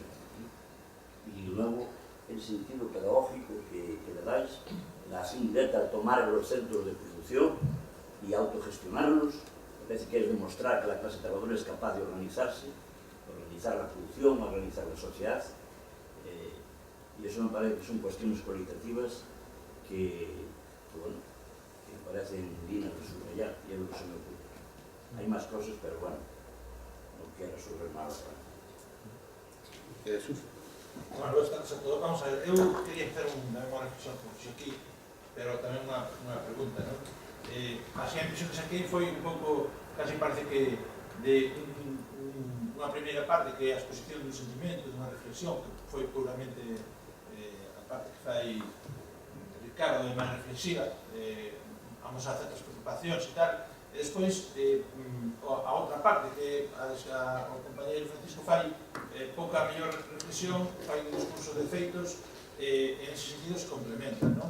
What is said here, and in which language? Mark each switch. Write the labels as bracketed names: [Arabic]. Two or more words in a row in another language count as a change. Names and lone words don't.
[Spanish] Y luego, el sentido pedagógico que le dais, la acción directa al tomar los centros de producción y autogestionarlos, me parece que es demostrar que la clase trabajadora es capaz de organizarse, organizar la producción, organizar la sociedad, y eso me parece que son cuestiones cualitativas que me parecen dignas de subrayar, y es lo que se me ocurre. Hay más cosas, pero bueno, no quiero sobre nada. Jesús. [Galician] Bueno, vamos a ver, eu quería hacer unha reflexión aquí, pero tamén unha pregunta, non? Así a impresión que saquei foi un pouco, casi parece que de unha primeira parte que é a exposición dun sentimento, dunha reflexión, que foi puramente a parte que fai Ricardo de máis reflexiva, vamos a certas preocupacións e tal, e despois a outra parte que o compañeiro Francisco fai pouca mellor reflexión, fai un discurso de feitos e en ese sentido se complementan, non?